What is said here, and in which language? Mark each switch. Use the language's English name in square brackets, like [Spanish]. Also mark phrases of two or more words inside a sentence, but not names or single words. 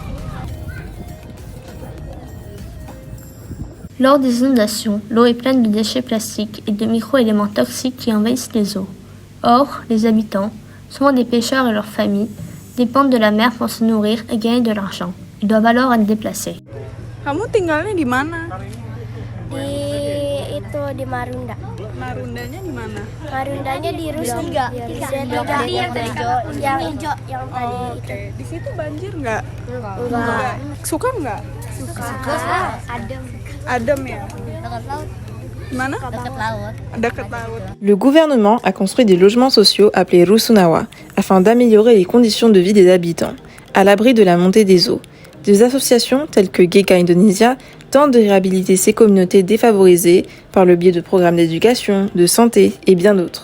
[French] Lors des inondations, l'eau est pleine de déchets plastiques et de micro-éléments toxiques qui envahissent les eaux. Or, les habitants, souvent des pêcheurs et leurs familles, dépendent de la mer pour se nourrir et gagner de l'argent. Ils doivent alors être déplacés. [Indonesian] Kamu tinggalnya di mana? Di Marunda. Marundanya di mana? Marundanya di Rustiga. Yang hijau yang tadi. Oke. Di situ banjir nggak? Enggak. Suka nggak? Suka. Adem ya? Dekat laut. Mana? Dekat laut. [French] Le gouvernement a construit des logements sociaux appelés Rusunawa afin d'améliorer les conditions de vie des habitants, à l'abri de la montée des eaux. Des associations telles que Geka Indonesia tentent de réhabiliter ces communautés défavorisées par le biais de programmes d'éducation, de santé et bien d'autres.